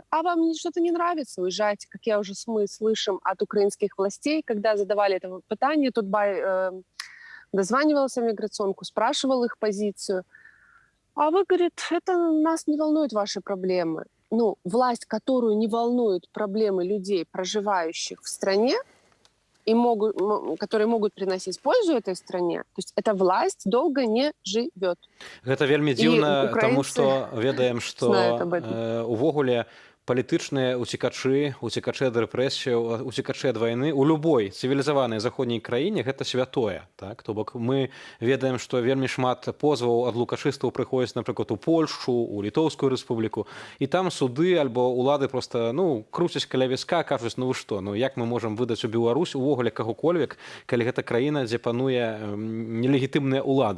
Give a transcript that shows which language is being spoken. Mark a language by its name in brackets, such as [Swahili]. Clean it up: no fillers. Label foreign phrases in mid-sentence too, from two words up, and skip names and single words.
[Russian] А вам что-то не нравится, уезжайте. Как я уже мы слышим от украинских властей, когда задавали это питание, Тутбай дозванивался в миграционку, спрашивал их позицию. А вы, говорит, это нас не волнует ваши проблемы. Ну, власть, которую не волнуют проблемы людей, проживающих в стране, и которые могут приносить пользу этой стране, то есть эта власть долго не живет. [Belarusian] Гэта вельмі дзіўна, тому што ведаем, што увогуле палітычныя уцекачы ад рэпрэсіяў, уцекачы ад вайны у любой цывілізаванай заходняй краіне гэта святое. Так? То бок мы ведаем, што вельмі шмат позваў ад лукашыстаў прыходзяць, напрыклад, у Польшу, у Літоўскую рэспубліку, і там суды альбо улады проста круцяць каля віска, кажуць, ну вы што, як мы можам выдаць у Беларусь увогуле кагокольвек, калі гэта краіна, дзе пануе нелегітымная ўлада.